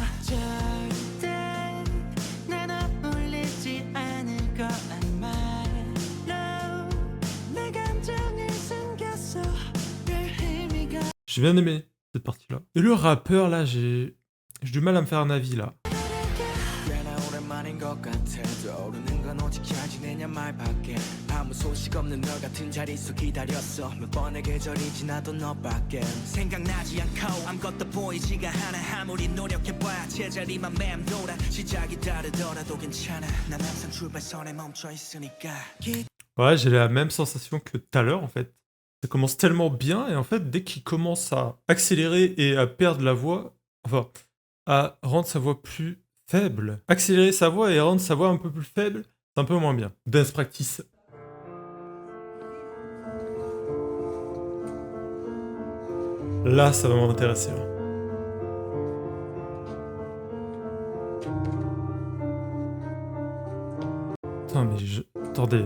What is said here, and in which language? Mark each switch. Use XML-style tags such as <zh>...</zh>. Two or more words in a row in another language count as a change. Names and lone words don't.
<fr>J'ai bien aimé cette partie-là. Et le rappeur là, j'ai du mal à me faire un avis là.</fr> <ko>꽤나 오랜만인 것 같아 떠오르는 건 오직 잘 지내냐 말밖에 아무 소식 없는 너 같은 자리에서 기다렸어 몇 번의 계절이 지나도 너밖엔 생각나지 않고 아무것도 보이지가 않아 아무리 노력해봐야 제자리만 맴돌아 시작이 다르더라도 괜찮아 난 항상 출발선에 멈춰 있으니까</ko> <fr>Ouais, j'ai la même sensation que tout à l'heure en fait. Ça commence tellement bien et en fait, dès qu'il commence à accélérer et à perdre la voix, enfin, à rendre sa voix plus faible, accélérer sa voix et rendre sa voix un peu plus faible, c'est un peu moins bien.</fr> <en>Dance practice.</en> <fr>Là, ça va m'intéresser. Là. Putain, mais je... Attendez.</fr>